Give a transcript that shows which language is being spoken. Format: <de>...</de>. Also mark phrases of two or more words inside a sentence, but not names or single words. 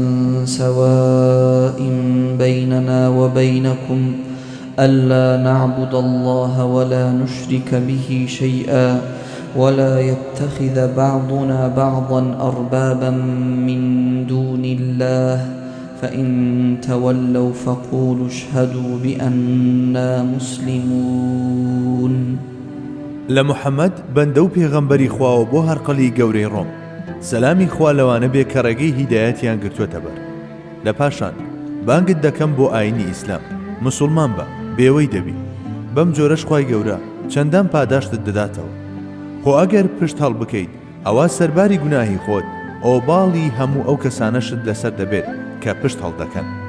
<ar>سواء بيننا وبينكم ألا نعبد الله ولا نشرك به شيئا ولا يتخذ بعضنا بعضا أربابا من دون الله فإن تولوا فقولوا اشهدوا بأننا مسلمون.</ar> <ckb>لمحمد بەندە و پێغەمبەری خواوە بۆ هەرقەلی گەورەی ڕۆم، سەلامی خوا لەوانە بێ کە ڕێگەی هیدایەتیان گرتووەتە بەر. لە پاشان بانگت دەکەم بۆ ئاینی ئیسلام، مسلمان بە بێوەی دەبی. بەم جۆرەش خوای گەورە چەندان پاداشتت دەداتەوە. خۆ ئەگەر پشت هەڵ بکەیت ئەوە سەرباری گوناهی خۆت، ئۆباڵی هەموو ئەو کەسانەشت لەسەر دەبێت کە پشت هەڵدەکەن.</ckb>